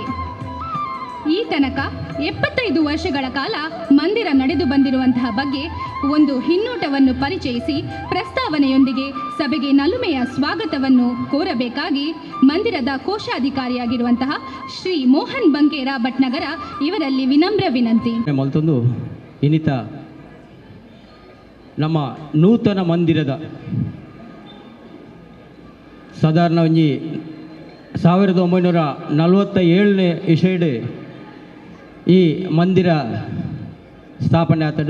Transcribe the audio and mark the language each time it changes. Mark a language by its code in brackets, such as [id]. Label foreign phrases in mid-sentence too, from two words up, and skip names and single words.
[kn] ಈ ತನಕ 75 ವರ್ಷಗಳ ಕಾಲ ಮಂದಿರ ನಡೆದು ಬಂದಿರುವಂತಹ ಬಗ್ಗೆ ಒಂದು ಹಿನ್ನೋಟವನ್ನು ಪರಿಚಯಿಸಿ ಪ್ರಸ್ತಾವನೆಯೊಂದಿಗೆ ಸಭೆಗೆ ನಲುಮೆಯ ಸ್ವಾಗತವನ್ನು ಕೋರಬೇಕಾಗಿ ಮಂದಿರದ ಕೋಶಾಧಿಕಾರಿಯಾಗಿರುವಂತಹ ಶ್ರೀ ಮೋಹನ್ ಬಂಕೇರ ಭಟ್ನಗರ ಇವರಲ್ಲಿ ವಿನಮ್ರ ವಿನಂತಿ. [tcy] ಮಲ್ತೊಂದು ಇನಿತ ನಮ್ಮ ನೂತನ ಮಂದಿರದ ಸಾಧಾರಣ ಒಂಜಿ 1947ನೇ ಇಸೆಡ್ ಈ ಮಂದಿರ ಸ್ಥಾಪನೆ ಆತಡೆ.